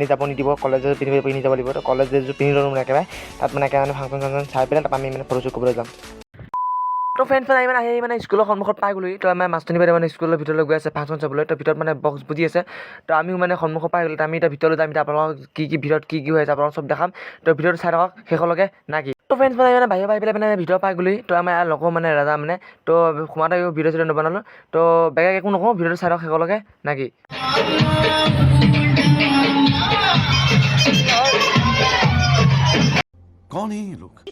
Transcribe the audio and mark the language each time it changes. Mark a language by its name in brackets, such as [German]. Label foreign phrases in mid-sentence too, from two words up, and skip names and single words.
[Assamese] যাব নিদিব কলেজত পিন্ধি যাব লাগিব তো কলেজ ড্ৰেছযোৰ পিন্ধি ল'লোঁ মানে একেবাৰে তাত মানে একেবাৰে ফাংচন চাই পেলাই তাৰপৰা আমি মানে ফটোশ্বুট কৰিবলৈ যাম তো ফ্ৰেণ্ডছ মানে আহি মানে স্কুলৰ সন্মুখত পাই গ'লোঁ তো আমাৰ মাষ্টৰনী বাইদেউ মানে স্কুলৰ ভিতৰলৈ গৈ আছে ফাংচন চাবলৈ তো ভিতৰত মানে বক্স বুজি আছে তো আমিও মানে সন্মুখত পাই গ'লোঁ আমি এতিয়া ভিতৰলৈ যাম এতিয়া আপোনালোকক কি ভিতৰত কি হৈ আছে আপোনালোকক চব দেখাম তো ভিতৰটো চাই থাকক শেষলৈকে না কি তো ফ্ৰেণ্ডছ মানে বাহিৰ পাই পেলাই মানে ভিতৰত পাই গ'লোঁ তো আমাৰ লগৰ মানে ৰাজা মানে তো সোমাওঁতে ভিডিঅ' চিডিঅ' নবনালোঁ তো বেলেগ একো নকওঁ ভিডিঅ'টো চাই থাকক শেষলৈকে না কি [Hindi] कौन है ये लोग